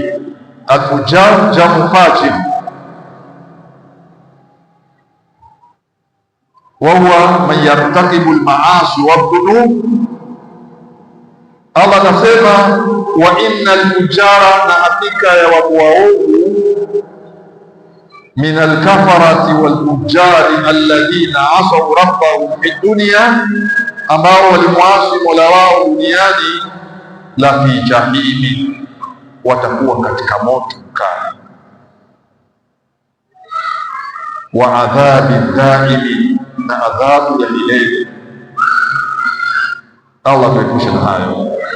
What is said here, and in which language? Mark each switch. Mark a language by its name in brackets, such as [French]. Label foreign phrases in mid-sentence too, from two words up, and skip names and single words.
[Arabic] الفجار جمع فاجر وهو من يرتكب المعاصي والذنوب. [Swahili] Allah anasema [Arabic] وإن الفجار, [Swahili] na hakika ya watu waovu, [Arabic] من الكفرة والفجار الذين عصوا ربهم في الدنيا, [Swahili] ambao walimwasi Mola wao duniani, [Arabic] لفي جحيم, [Swahili] watakuwa katika moto mkali, [Arabic] وعذاب دائم, [Swahili] na adhabu ya milele. Allah tuepushe na hayo.